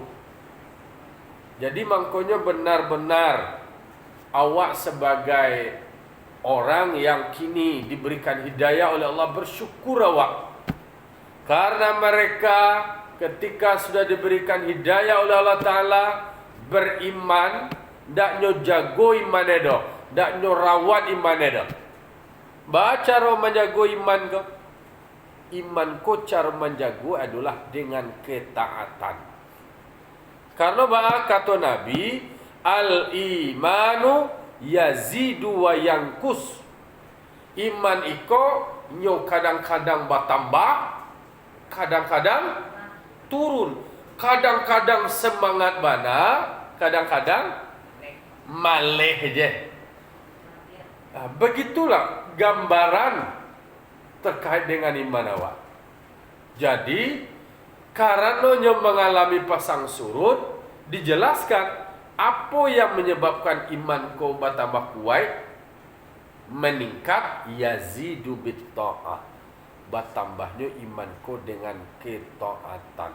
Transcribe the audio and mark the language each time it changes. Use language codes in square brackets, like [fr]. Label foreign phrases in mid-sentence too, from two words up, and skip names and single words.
[id] Jadi maknanya benar-benar awak sebagai orang yang kini diberikan hidayah oleh Allah, bersyukur awak. Karena mereka ketika sudah diberikan hidayah oleh Allah Ta'ala, beriman, [min] ndak nyo jago iman edo, ndak nyo rawat iman edo. Baca ro menjago iman ko. Iman ko cara menjago adalah dengan ketaatan. [id] Karena kata Nabi, [ar] الإيمان يزيد وينقص. [min] Iman iko nyo kadang-kadang bertambah, kadang-kadang turun. Kadang-kadang semangat bana, kadang-kadang maleh je. [id] Begitulah gambaran terkait dengan iman awak. Jadi karenanya mengalami pasang surut, dijelaskan apa yang menyebabkan iman kau bertambah kuat, meningkat, [ar] يزيد بالطاعة, [id] bertambahnya iman kau dengan ketaatan.